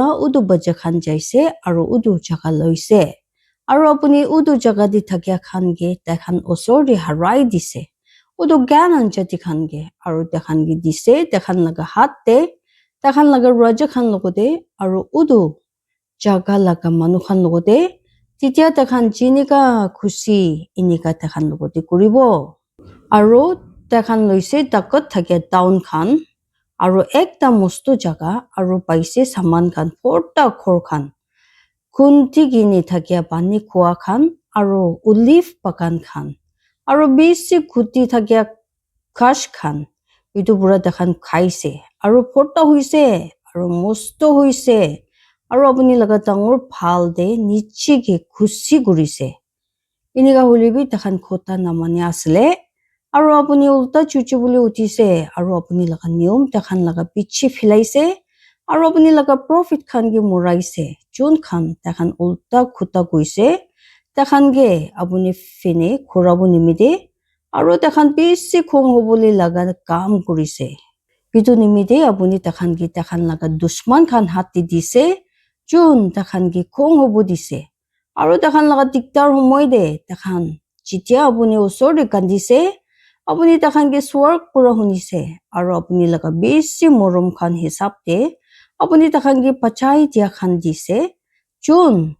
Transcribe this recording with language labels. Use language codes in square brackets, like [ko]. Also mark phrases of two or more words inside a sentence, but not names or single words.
[nag] utu bacha khan jaise aru utu jaga loise aru apuni utu jaga di thakya khan ke takhan osor de harai dise utu gyan anjati khan ke aru takhan ke dise takhan laga hat te takhan laga raja khan logote aru udu jaga laga manu khan logote titia takhan jinika khushi inika takhan logote kuribo aru takhan loise takot thakya town khan aru ekta mosto jaga aru paise saman khan porta khor khan kunti gini thakya pani khua khan aru olive bagan khan aru bisi khuti thakya kash khan itu pura takhan khaise aru porta hoise aru mosto hoise aru apuni laga dangor bhal de niche ke khushi gurise inika hoilebi takhan khota namani asle aru apuni ulta chuchu bole utise aru apuni laga niyom takhan laga piche philaise aru apuni laga profit khan ke muraise chun khan takhan ulta khuta koise takhan ke apuni fine khurabo nimide aru takhan bisi khong hobole laga kam kurise itu nimide apuni takhan ke takhan laga dushman khan hati dise chun takhan ke khong hobo dise aru takhan laga diktar homoy de takhan jitia apuni osor de kandise apuni takhan ke swarg pura hunise aru apuni laga bisi morom khan hisab de apuni takhan ke pachai dia khan dise chun